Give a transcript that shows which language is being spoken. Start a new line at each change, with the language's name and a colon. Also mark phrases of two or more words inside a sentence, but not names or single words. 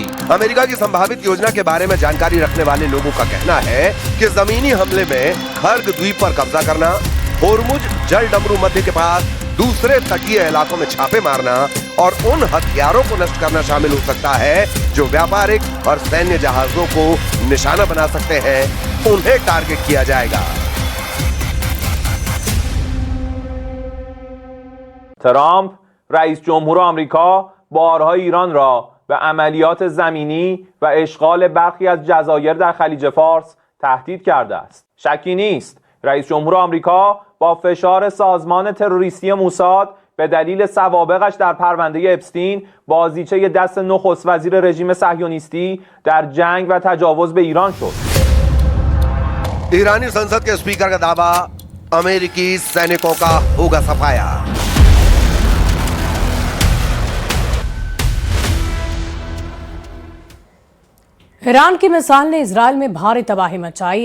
Hindi: अमेरिका की संभावित योजना के बारे में जानकारी रखने वाले लोगों का कहना है कि जमीनी हमले में खर्ग द्वीप पर कब्जा करना, होर्मुज जल डमरू मध्य के पास दूसरे तटीय इलाकों में छापे मारना और उन हथियारों को नष्ट करना शामिल हो सकता है जो व्यापारिक और सैन्य जहाजों को निशाना बना सकते हैं। उन्हें टारगेट किया जाएगा।
Persian: ترامپ رئیس جمهور آمریکا بارها ایران را به عملیات زمینی و اشغال برخی از جزایر در خلیج فارس تهدید کرده است. شکی نیست رئیس جمهور آمریکا با فشار سازمان تروریستی موساد به دلیل سوابقش در پرونده اپستین بازیچه دست نخست وزیر رژیم صهیونیستی در جنگ و تجاوز به ایران شد.
Hindi: ईरानी संसद के स्पीकर का दावा, अमेरिकी सैनिकों का होगा सफाया। ईरान की मिसाइल ने इजरायल में भारी तबाही मचाई।